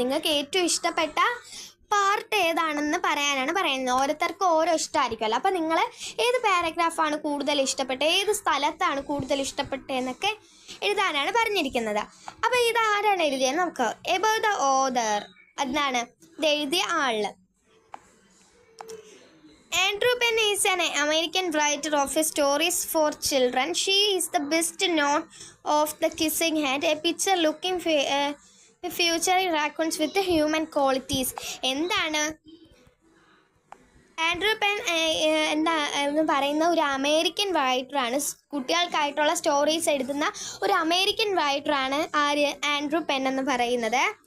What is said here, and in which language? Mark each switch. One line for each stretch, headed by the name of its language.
Malayalam: നിങ്ങൾക്ക് ഏറ്റവും ഇഷ്ടപ്പെട്ട പാർട്ട് ഏതാണെന്ന് പറയാനാണ് പറയുന്നത്. ഓരോരുത്തർക്കും ഓരോ ഇഷ്ടമായിരിക്കുമല്ലോ. അപ്പോൾ നിങ്ങൾ ഏത് പാരഗ്രാഫാണ് കൂടുതൽ ഇഷ്ടപ്പെട്ടത്, ഏത് സ്ഥലത്താണ് കൂടുതൽ ഇഷ്ടപ്പെട്ടത് എന്നൊക്കെ എഴുതാനാണ് പറഞ്ഞിരിക്കുന്നത്. അപ്പോൾ ഇതാരാണ് എഴുതിയത്? നമുക്ക്
English: about the author,
Malayalam: ഇത് എഴുതിയ ആള്.
English: Andrew Penn is an American writer of stories for children. She is the best known of The Kissing Hand, a picture looking future raccoons with human qualities.
Malayalam: എന്താണ് ആൻഡ്രൂ പെൻ എന്താ എന്ന് പറയുന്ന ഒരു American റൈറ്ററാണ്. കുട്ടികൾക്കായിട്ടുള്ള stories എഴുതുന്ന ഒരു American റൈറ്ററാണ് ആര് Andrew pen എന്ന് പറയുന്നത്.